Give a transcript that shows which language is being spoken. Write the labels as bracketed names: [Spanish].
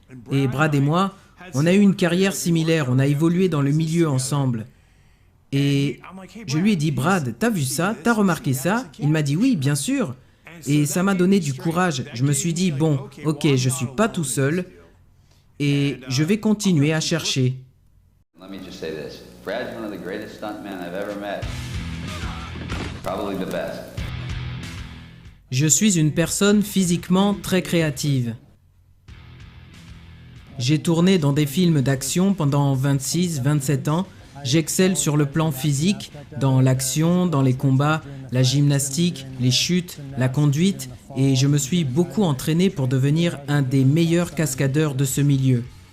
[French] Et Brad et moi, on a eu une carrière similaire, on a évolué dans le milieu ensemble. Et je lui ai dit, Brad, t'as vu ça? T'as remarqué ça? Il m'a dit, oui, bien sûr. Et ça m'a donné du courage. Je me suis dit, bon, ok, je suis pas tout seul et je vais continuer à chercher. [English] Let me just say this. Brad's one of the greatest stuntmen I've ever met. Probably the best. [French] Je suis une personne physiquement très créative. J'ai tourné dans des films d'action pendant 26-27 ans. J'excelle sur le plan physique, dans l'action, dans les combats, la gymnastique, les chutes, la conduite, et je me suis beaucoup entraîné pour devenir un des meilleurs cascadeurs de ce milieu.